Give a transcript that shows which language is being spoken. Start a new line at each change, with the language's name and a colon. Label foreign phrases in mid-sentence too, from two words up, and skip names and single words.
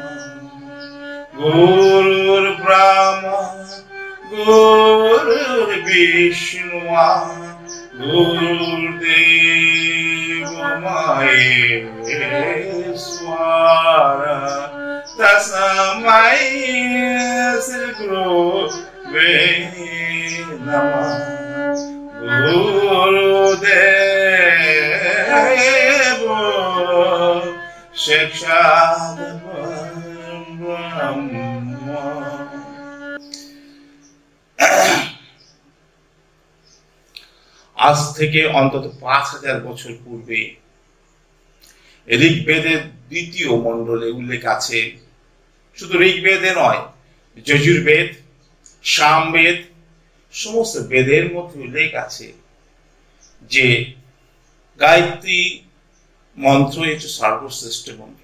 Sanskrit: गुरुर् ब्रह्मा गुरुर् विष्णु गुरुदेव महेश्वर तस्मै श्री गुरवे नमः. गुरुदेव साक्षात् ब्रह्म.
Bangla: আজ থেকে অন্তত 5000 বছর পূর্বে ঋগ্বেদের দ্বিতীয় মণ্ডলে উল্লেখ আছে, শুধু ঋগ্বেদে নয়, যজুর্বেদ, সামবেদ, সমস্ত বেদের মধ্যে উল্লেখ আছে যে গায়ত্রী মন্ত্র হচ্ছে সর্বশ্রেষ্ঠ মন্ত্র।